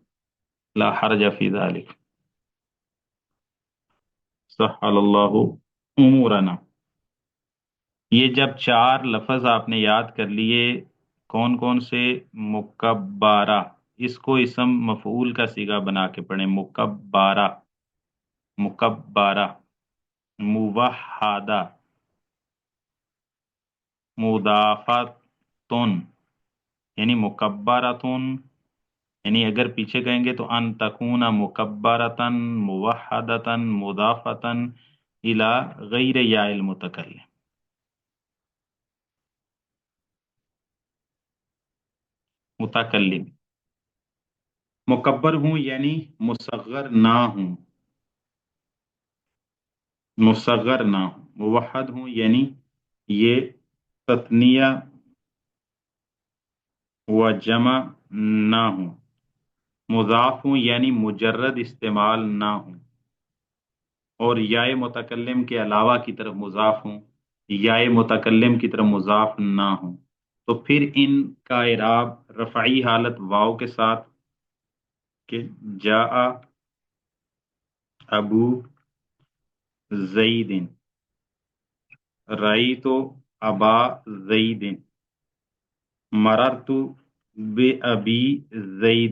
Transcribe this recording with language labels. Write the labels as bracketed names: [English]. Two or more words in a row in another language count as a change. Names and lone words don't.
[Arabic] لا حرج في ذلك، سهل الله أمورنا. [Urdu] یہ جب چار لفظ آپ نے یاد کر لیے، کون کون سے? مکبرہ، اس کو [Arabic] اسم مفعول [Urdu] کا صیغہ بنا کے پڑھے, [Arabic] مكبرة، مكبرة. موحدة، مضافة يعني مكبرة، يعني [Urdu] اگر پیچھے کہیں گے تو [Arabic] أن تكون مكبرة موحدة مضافة إلى غير ياء المتكلم. [Urdu] متکلم، مکبر ہوں یعنی مصغر نہ ہوں، مصغر نہ ہوں. موحد ہوں یعنی یہ تثنیہ و جمع نہ ہوں. مضاف ہوں یعنی مجرد استعمال نہ ہوں. اور یا متکلم کے علاوہ کی طرف مضاف ہوں، یا متکلم کی طرف مضاف نہ ہوں، تو پھر ان کا اعراب رفعی حالت واو کے ساتھ کہ [Arabic] جاء ابو زید، رأیت ابا زید، مررت بأبی زید۔